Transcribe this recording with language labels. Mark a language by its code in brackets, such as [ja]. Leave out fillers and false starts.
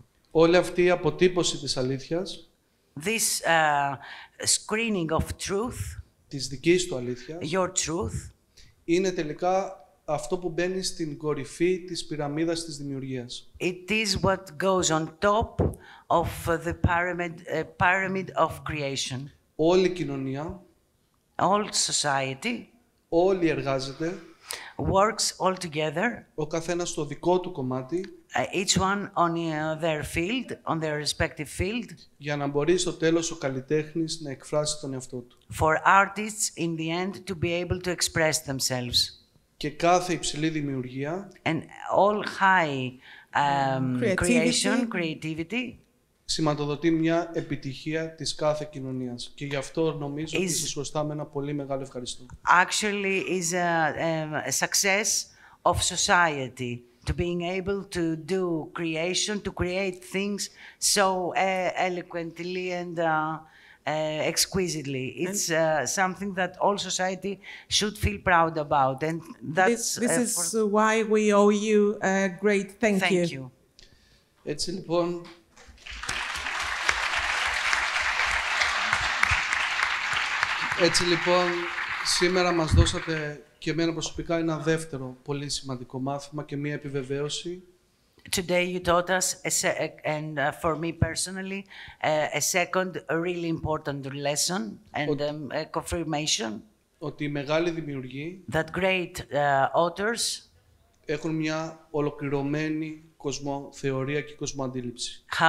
[el] Όλη αυτή η αποτύπωση της αλήθειας, [en] this screening of truth, [el] της δικής του αλήθειας, [en] your truth, [el] είναι τελικά αυτό που μπαίνει στην κορυφή της πυραμίδας της δημιουργίας. [en] It is what goes on top of the pyramid of creation. [el] Όλη η κοινωνία, [en] all society, [el] όλοι εργάζεται [en] works all together. [el] Ο καθένας στο δικό του κομμάτι. [en] Each one on their field, on their respective field. [el] Για να μπορεί στο τέλος ο καλλιτέχνης να εκφράσει τον εαυτό του. [en] For artists in the end to be able to express themselves. [el] Και κάθε υψηλή δημιουργία. [en] And all high creativity. [el] Σηματοδοτεί μια επιτυχία της κάθε κοινωνίας. Και γι' αυτό νομίζω ότι σας χρωστάμε ένα πολύ μεγάλο ευχαριστώ. [en] Actually is a success of society. To being able to do creation, to create things so eloquently and exquisitely. It's something that all society should feel proud about. And that's, this is why we owe you a great thank you. [el] Έτσι λοιπόν, σήμερα μας δώσατε και εμένα προσωπικά ένα δεύτερο πολύ σημαντικό μάθημα και μία επιβεβαίωση. [en] Today you taught us, and for me personally, a second really important lesson and a confirmation. [el] Ότι οι μεγάλοι δημιουργοί [en] that great authors [el] έχουν μια ολοκληρωμένη κοσμοθεωρία και κοσμοαντίληψη.